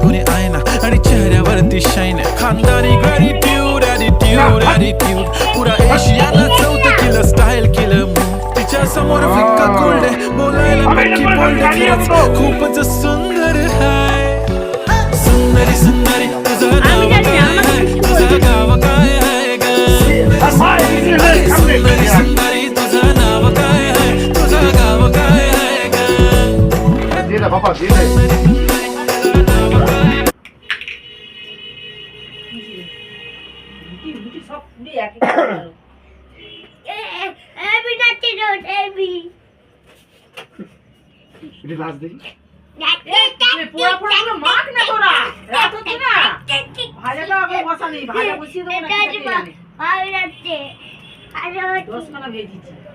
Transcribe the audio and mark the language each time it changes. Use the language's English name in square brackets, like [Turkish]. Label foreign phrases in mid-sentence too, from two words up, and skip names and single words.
[Marathi] आयना आणि चेहऱ्यावरती शाईन खानदारी [English] gratitude attitude attitude [Marathi] पुरा एशियाला चौथं केलं स्टाईल केलं तिच्या समोर फिक्का कोल्ड बोलायला पक्की बोल्ड खूपच सुंदर हाय सुंदरी सुंदरी तुझं नाव काय आहे तुझं गाव काय आहे ग सुंदरी सुंदरी तुझं नाव काय आहे तुझं गाव काय आहे ग दे ना बाबा दे ना [Bangla] লাজ দেখি পোড়া পোড়া গুলো মাখ না তোরা রাত হচ্ছে না ভাজাটা আগে বসা নেই ভাজা বসিয়ে দেবো না 10 খানা ভেজেছি